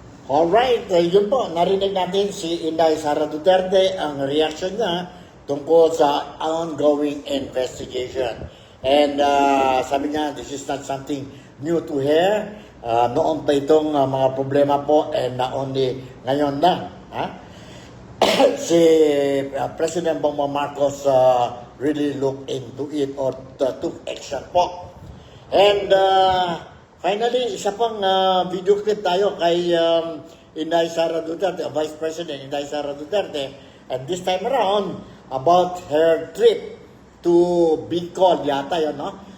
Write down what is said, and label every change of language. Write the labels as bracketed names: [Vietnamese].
[Filipino] Alright, yun po, narinig natin si Inday Sara Duterte, ang reaction niya tungkol sa ongoing investigation. [English] And [Filipino] sabi niya, [English] this is not something new to her. [Filipino] Noon pa itong mga problema po, [English] and not only [Filipino] ngayon lang. [English] Si President Bongbong Marcos really looked into it or took action po. And finally, [Filipino] isa pang [English] video clip tayo kay Inday Sara Duterte, Vice President Inday Sara Duterte, and this time around about her trip to Bicol [Filipino] yata yun, no?